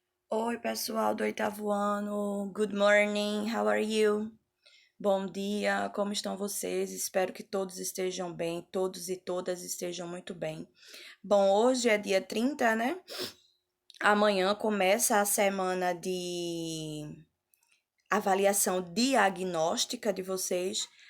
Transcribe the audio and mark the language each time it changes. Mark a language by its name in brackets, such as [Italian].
[Portuguese] Oi, pessoal do oitavo ano. [English] Good morning, how are you? [Portuguese] Bom dia, como estão vocês? Espero que todos estejam bem, todos e todas estejam muito bem. Bom, hoje é dia 30, né? Amanhã começa a semana de avaliação diagnóstica de vocês.